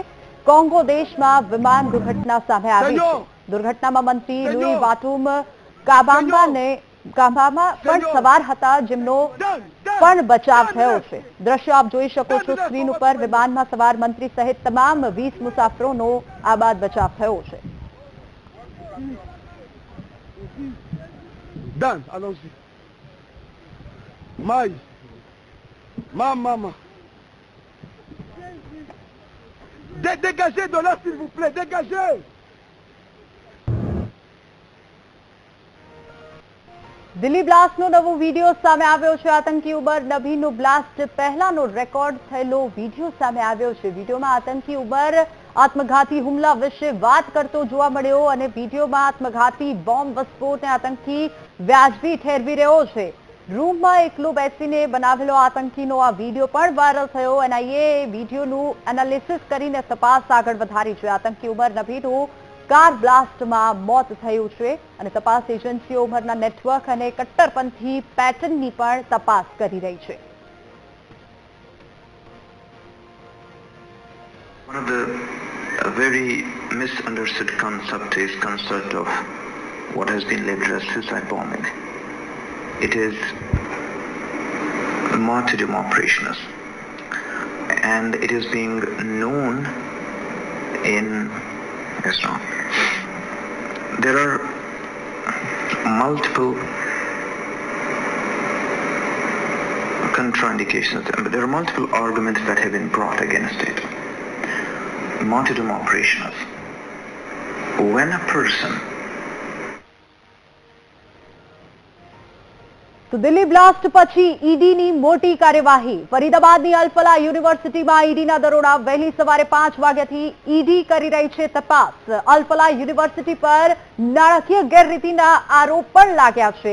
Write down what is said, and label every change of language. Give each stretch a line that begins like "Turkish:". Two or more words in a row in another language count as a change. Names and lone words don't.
Gujarati: કોંગો દેશમાં વિમાન દુર્ઘટના સામે આવી છે. દુર્ઘટનામાં મંત્રી લુઈ વાટુમ કાબામ્બા પણ સવાર હતા જેમનો પણ બચાવ થયો છે. દ્રશ્યો આપ જોઈ શકો છો સ્ક્રીન ઉપર. વિમાનમાં સવાર મંત્રી સહિત તમામ 20 મુસાફરોનો આ બાદ બચાવ થયો છે.
French: Dan, allons-y. Mais. Maman. Dégagez de là, s'il vous plaît, dégagez.
Gujarati: દિલ્હી બ્લાસ્ટનો નવો વિડીયો સામે આવ્યો છે. આતંકી ઉબર નભીનો બ્લાસ્ટ પહેલાનો રેકોર્ડ થયેલો વિડીયો સામે આવ્યો છે. વિડીયોમાં આતંકી ઉબર આત્મઘાતી હુમલા વિશે વાત કરતો જોવા મળ્યો અને વિડીયોમાં આત્મઘાતી બોમ્બ વિસ્ફોટને આતંકી વ્યાજબી ઠેરવી રહ્યો છે. રૂમમાં એકલો બેસીને બનાવેલો આતંકીનો આ વિડીયો પણ વાયરલ થયો. એનઆઈએ વિડીયોનું એનાલિસિસ કરીને તપાસ આગળ વધારી છે. આતંકી ઉમર નભીનું કાર બ્લાસ્ટમાં મોત થયું છે અને તપાસ એજન્સીઓ ઉમરના નેટવર્ક અને કટ્ટરપંથી પેટર્નની પણ તપાસ કરી રહી છે.
English: One of the very misunderstood concept of what has been labeled as suicide bombing. It is a martyrdom operation, and it is being known in Islam. There are multiple contraindications, but there are multiple arguments that have been brought against it. Martyrdom operation. When a person
Gujarati: તો દિલ્હી બ્લાસ્ટ પછી ઈડીની મોટી કાર્યવાહી. ફરીદાબાદની અલફલા યુનિવર્સિટીમાં ઈડીના દરોડા. વહેલી સવારે 5 વાગ્યાથી ઈડી કરી રહી છે તપાસ. અલફલા યુનિવર્સિટી પર નાણાકીય ગેરરીતિના આરોપ પણ લાગ્યા છે.